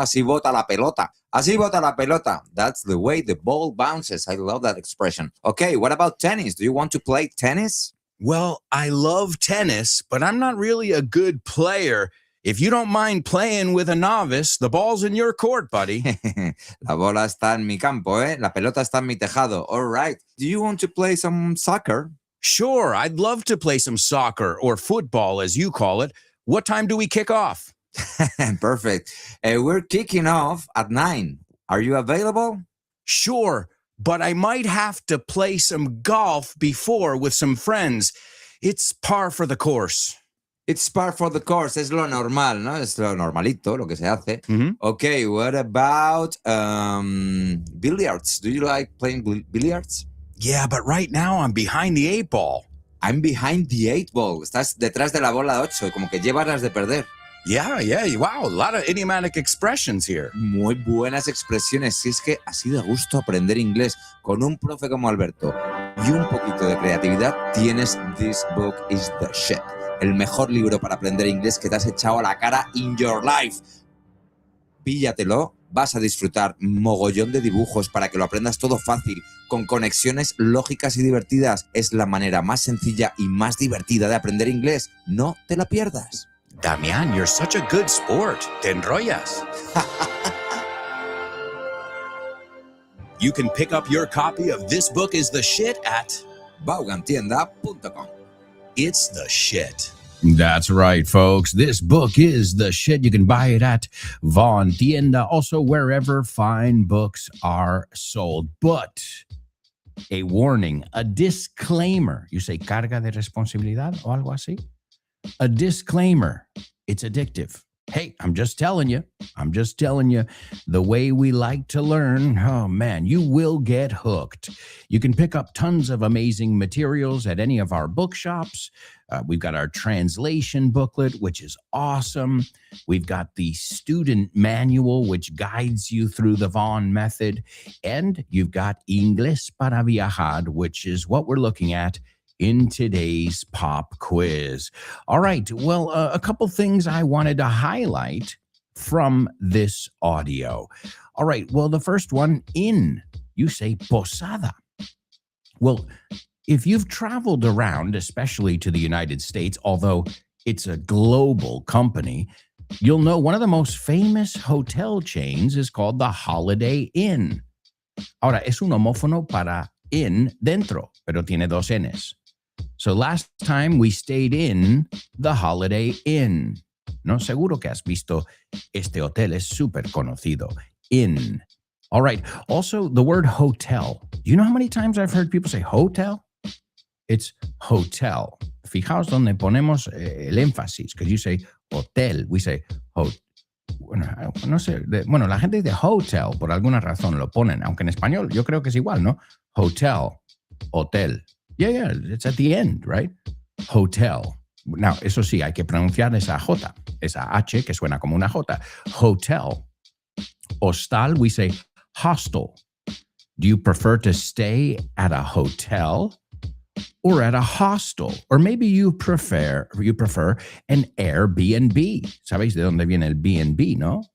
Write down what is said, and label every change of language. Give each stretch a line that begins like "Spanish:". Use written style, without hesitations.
Spanish: Así bota la pelota. Así bota la pelota.
English: That's the way the ball bounces. I love that expression. Okay, what about tennis? Do you want to play tennis? Well, I love tennis, but I'm not really a good player. If you don't mind playing with a novice, the ball's in your court, buddy.
Spanish: La bola está en mi campo, ¿eh? La pelota está en mi tejado.
English: All right. Do you want to play some soccer? Sure, I'd love to play some soccer or football, as you call it. What time do we kick off? Perfect. We're kicking off at 9. Are you available? Sure, but I might have to play some golf before with some friends. It's par for the course. It's par for the course.
Spanish: Es lo normal, ¿no? Es lo normalito, lo que se hace. Mhm.
English: Okay, what about billiards? Do you like playing billiards? Yeah, but right now I'm behind the 8 ball. I'm behind the 8 ball.
Spanish: Estás detrás de la bola 8, como que llevas las de perder.
English: Yeah, wow, a lot of idiomatic expressions here.
Spanish: Muy buenas expresiones. Si es que así de gusto aprender inglés con un profe como Alberto y un poquito de creatividad, tienes This Book is the Shit. El mejor libro para aprender inglés que te has echado a la cara
English: in your life.
Spanish: Píllatelo, vas a disfrutar mogollón de dibujos para que lo aprendas todo fácil, con conexiones lógicas y divertidas. Es la manera más sencilla y más divertida de aprender inglés. No te la pierdas.
English: Damián, you're such a good sport.
Spanish: Te enrollas.
English: You can pick up your copy of This Book is the Shit at Vaughantienda.com. It's the shit. That's right, folks. This book is the shit. You can buy it at Vaughan Tienda, also wherever fine books are sold. But a warning, a disclaimer. You say
Spanish: carga de responsabilidad o algo así?
English: A disclaimer. It's addictive. Hey, I'm just telling you, the way we like to learn, oh man, you will get hooked. You can pick up tons of amazing materials at any of our bookshops. We've got our translation booklet, which is awesome. We've got the student manual, which guides you through the Vaughan method. And you've got Inglés para Viajar, which is what we're looking at in today's pop quiz. All right, well, a couple things I wanted to highlight from this audio. All right, well, the first one, you say posada. Well, if you've traveled around, especially to the United States, although it's a global company, you'll know one of the most famous hotel chains is called the Holiday Inn.
Spanish: Ahora, es un homófono para in dentro, pero tiene dos N's.
English: So last time we stayed in the Holiday Inn.
Spanish: No, seguro que has visto este hotel, es súper conocido.
English: Inn. All right. Also, the word hotel. Do you know how many times I've heard people say hotel? It's hotel.
Spanish: Fijaos donde ponemos el énfasis,
English: because you say hotel, we say hotel.
Spanish: Bueno, no sé, bueno, la gente dice hotel, por alguna razón lo ponen, aunque en español yo creo que es igual, ¿no? Hotel, hotel.
English: Yeah, it's at the end, right? Hotel.
Spanish: Now, eso sí, hay que pronunciar esa J, esa H que suena como una J.
English: Hotel. Hostal, we say hostel. Do you prefer to stay at a hotel or at a hostel? Or maybe you prefer an Airbnb.
Spanish: ¿Sabéis de dónde viene el B&B, no?